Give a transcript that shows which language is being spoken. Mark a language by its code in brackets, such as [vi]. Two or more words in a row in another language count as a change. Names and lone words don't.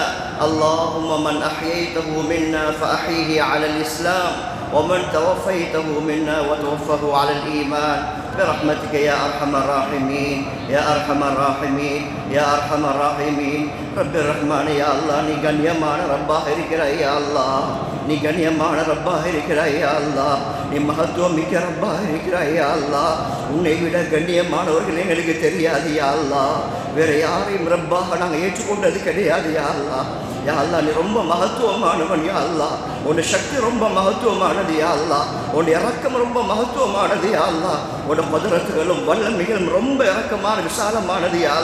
[ar] اللهم من أحييته منا فأحيه على الإسلام ومن توفيته منا وتوفه على الإيمان. برحمتك يا أرحم الراحمين يا أرحم الراحمين يا أرحم الراحمين رب الرحمن يا الله [ta] நீ கண்ணியமான ரப்பாக இருக்கிறாய் [ar] يا الله [ta] நீ கண்ணியமான ரப்பாக இருக்கிறாய் [ar] يا الله [ta] நீ மகத்துவம் மிக்க ரப்பாக இருக்கிறாய் [ar] يا الله [ta] உன்னை விட கண்ணியமானவர்கள் எங்களுக்கு தெரியாது [ar] يا الله [ta] வேற யாரையும் ரப்பாக நாங்கள் ஏற்றுக்கொண்டது கிடையாது [ar] يا الله يا الله [ta] நீ ரொம்ப மகத்துவமானவன் [ar] يا الله [ta] உன் சக்தி ரொம்ப மகத்துவமானது [ar] يا الله [ta] உன் இரக்கம் ரொம்ப மகத்துவமானது [ar] يا الله [ta] உன் குதிரத்துகளும் வல்லமைகளும் ரொம்ப இரக்கமான விசாலமானது யா